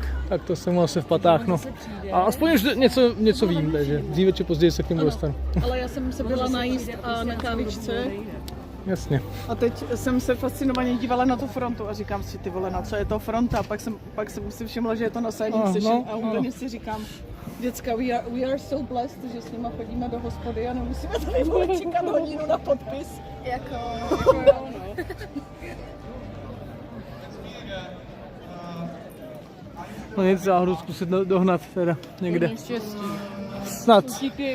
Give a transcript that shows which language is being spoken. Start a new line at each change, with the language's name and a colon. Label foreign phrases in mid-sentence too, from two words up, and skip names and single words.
Czech: tak to jsem asi v patách, no. A aspoň už něco vím, takže dříve či později se k němu dostanu. Ale já jsem se byla najíst a na kávičce. Jasně. A teď jsem se fascinovaně dívala na tu frontu a říkám si, ty vole, na co je to fronta? Pak jsem si všimla, že je to na Silent Station a úplně si říkám, děcka,
English: we are so blessed,
Czech: že s nima chodíme do hospody a nemusíme tady čekat hodinu na podpis. Jako jo, no. No nic, záhodu zkusit dohnat teda někde. Snad. Utíkej,